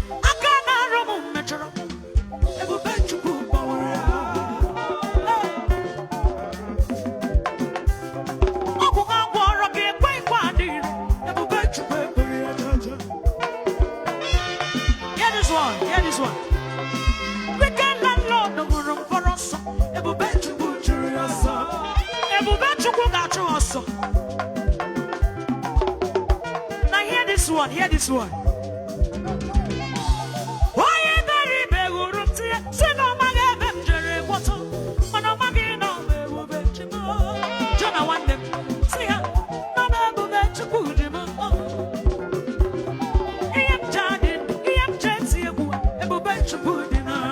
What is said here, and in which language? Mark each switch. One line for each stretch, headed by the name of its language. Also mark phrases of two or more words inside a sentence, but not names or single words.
Igbo: Aka na-arụ m mechọrọ, ebube Chukwu gbanwere ya. Hey. Ọ bụ nwa gwọrọ gị ekwe ikwe adịghị, ebube Chukwu ekwere ya jaja.
English: Hear this one, hear this one. Wicked landlord
Igbo: hụrụ m fọrọ nsọ, ebube Chukwu chụrụ ya ọsọ. Ebube Chukwu ga-achụ ya ọsọ.
English: Now hear this one, hear this one.
Igbo: Onye bere ibe hụrụ m tie, sị na ọ maghị ebe m jere gwọtọ, mana ọ maghị na ọ bụ ebube Chukwu. Jona nwanne m, sị ha, na ọ bụ ebube Chukwu dị m. Ihe m ji adị ndụ, ihe m ji eti egwu, ebube Chukwu dị m.